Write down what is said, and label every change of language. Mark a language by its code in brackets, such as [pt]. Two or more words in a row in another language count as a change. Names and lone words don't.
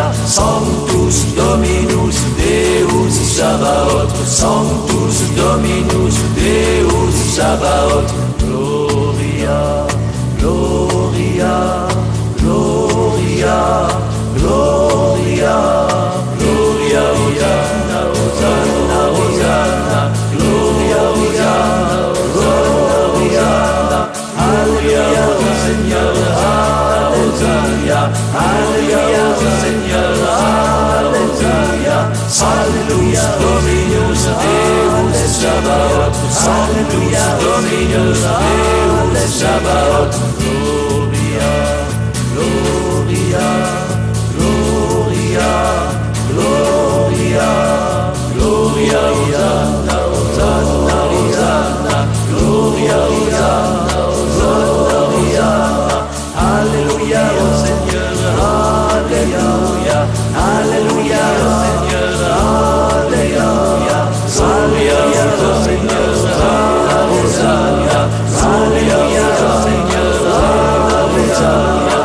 [la] Sanctus Dominus Deus Sabaoth, Sanctus Dominus Deus Sabaoth. Gloria, Gloria, Gloria, Gloria, Gloria, Hosanna, Hosanna, Hosanna, Gloria, Hosanna. [fr] Alléluia au Seigneur, Alléluia, Alléluia au Seigneur, Alléluia. [la] Alléluia Dominus Deus Sabaoth, Alléluia Dominus Deus Sabaoth. Gloria, Gloria, Gloria, Gloria, Gloria, Hosanna, Hosanna, Hosanna, Gloria, Hosanna. [fr] Alléluia au Seigneur, Alléluia, Alléluia au Seigneur, Alléluia, Alléluia au Seigneur, Alléluia, Alléluia au Seigneur, Alléluia.